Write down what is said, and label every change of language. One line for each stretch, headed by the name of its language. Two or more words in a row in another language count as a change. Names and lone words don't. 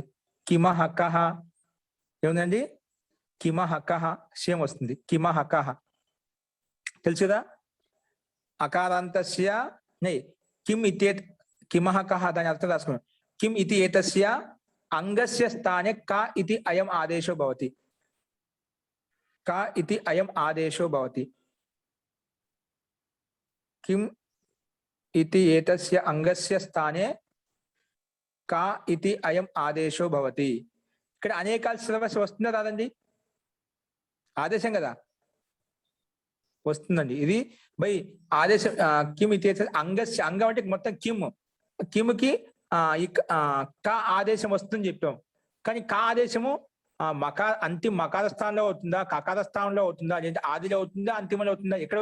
Sanskrit: కిమః కః ఏముందండి కిమః కః
Telugu: సేమ్ వస్తుంది
Sanskrit: కిమః కః
Telugu: తెలుసు కదా
Sanskrit: అకారాంతస్య నై కిమ్ ఇతే కిమః కః
Telugu: దాని అర్థం రాసుకోండి
Sanskrit: కిమ్ ఇతి ఏతస్య అంగస్య స్థానే కా ఇతి అయం ఆదేశో భవతి का इति अयम आदेशो भवति किम इति एतस्य अंगस्य स्थाने का इति अयम आदेशो भवति
Telugu: ఇక్కడ అనేకాల సిలబస్ వస్తుందా రాదండి ఆదేశం కదా వస్తుందండి ఇది బై ఆదేశం
Sanskrit: కిమ్ ఇతి అంగస్య
Telugu: అంగం అంటే మొత్తం కిమ్కి కా ఆదేశం వస్తుందని చెప్పాం కానీ కా ఆదేశము మకార అంతిమ మకార స్థానంలో అవుతుందా కకార స్థానంలో అవుతుందా లేదా ఆదిలో అవుతుందా అంతిమంలో అవుతుందా ఎక్కడ